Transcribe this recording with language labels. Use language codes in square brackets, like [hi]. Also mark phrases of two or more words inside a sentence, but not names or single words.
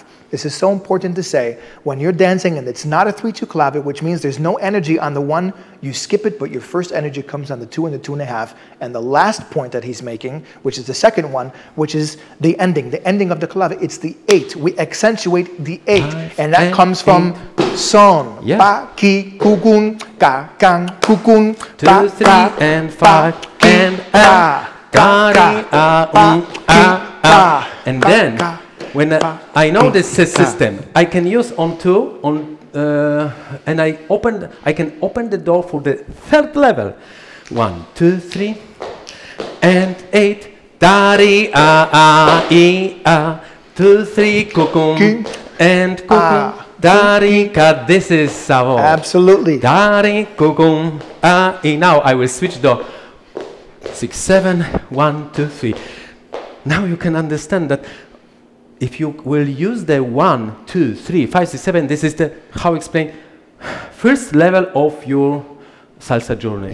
[en] This is so important to say. When you're dancing and it's not a 3-2 clave, which means there's no energy on the 1, you skip it, but your first energy comes on the 2 and the 2.5. And the last point that he's making, which is the second one, which is the ending of the clave, it's the 8. We accentuate the 8, and that comes from son, pa, ki, kukun, ka, kan, kukun, 2, 3 and 5 and and then when I know this system, I can use On2 and I can open the door for the 3rd level. 1, 2, 3 and 8. Dari 2, 3 kukum and kukum. Dari ka. This is sabor. Absolutely. Dari kukum. Now I will switch the 6, 7, 1, 2, 3. Now you can understand that if you will use the 1, 2, 3, 5, 6, 7, this is the, how explain, first level of your salsa journey.